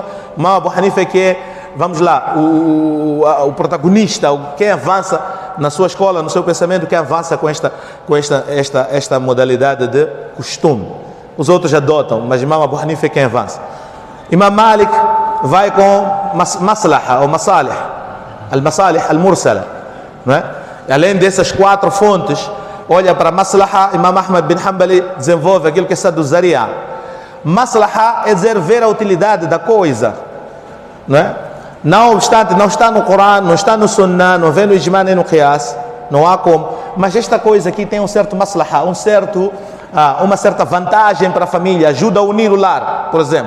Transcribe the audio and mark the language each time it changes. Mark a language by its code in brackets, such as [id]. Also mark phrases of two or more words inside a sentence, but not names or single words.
[pt] O Imam Abu Hanifa é que é, vamos lá, o protagonista, quem avança na sua escola, no seu pensamento, quem avança com esta modalidade de costume. Os outros adotam, mas o Imam Abu Hanifa é quem avança. Imam Malik vai com maslaha ou masalih, [ar] المصالح المرسلة, [pt] não é? Além dessas quatro fontes, olha para maslaha. Imam Ahmad bin Hanbali desenvolve aquilo que é [ar] سد الذريعة. [pt] Maslaha é dizer ver a utilidade da coisa, não é? Não obstante, não está no Coran, não está no Sunnah, não vem no Ijma nem no Qiyas, não há como, mas esta coisa aqui tem um certo maslaha, uma certa vantagem para a família, ajuda a unir o lar, por exemplo.